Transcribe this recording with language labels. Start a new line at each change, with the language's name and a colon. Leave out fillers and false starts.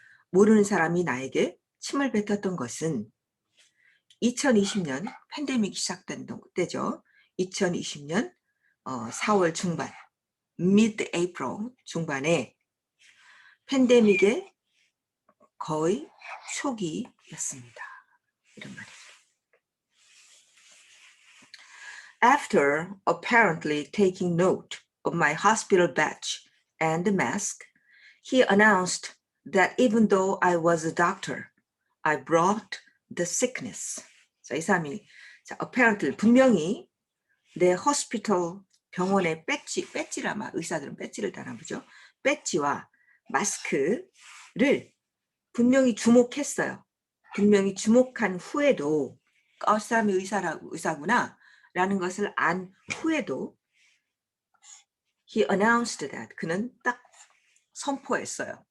Korean: 모르는 사람이 나에게 침을 뱉었던 것은 2020년 팬데믹이 시작된 때죠. 2020년 4월 중반, mid-April 중반에 팬데믹의 거의 초기였습니다. 이런 말이죠.
English: After apparently taking note of my hospital badge and the mask, he announced that even though I was a doctor, I brought the sickness.
Korean: 자, 이 사람이 apparently 분명히 내 호스피털 병원의 배지를 아마 의사들은 배지를 달아보죠. 배지와 마스크를 분명히 주목했어요. 분명히 주목한 후에도 사람이 의사구나 라는 것을 안 후에도
English: he announced that
Korean: 그는 딱 선포했어요.